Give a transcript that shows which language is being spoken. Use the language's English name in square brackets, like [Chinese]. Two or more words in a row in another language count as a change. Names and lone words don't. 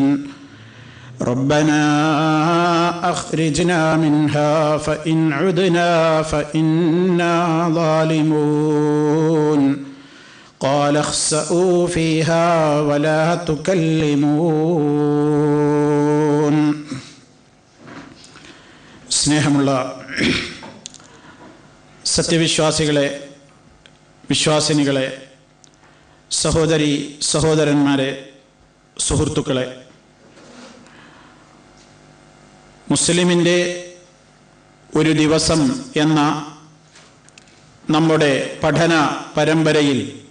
[Arabic] ربنا أخرجنا منها فإن عدنا فإنا ظالمون. قال اخسئوا فيها ولا تكلمون. [Malayalam] സ്നേഹമുള്ള സത്യവിശ്വാസികളെ, വിശ്വാസിനികളെ, സഹോദരി സഹോദരന്മാരെ, സുഹൃത്തുക്കളെ, മുസ്ലിമിൻ്റെ ഒരു ദിവസം എന്ന നമ്മുടെ പഠന പരമ്പരയിൽ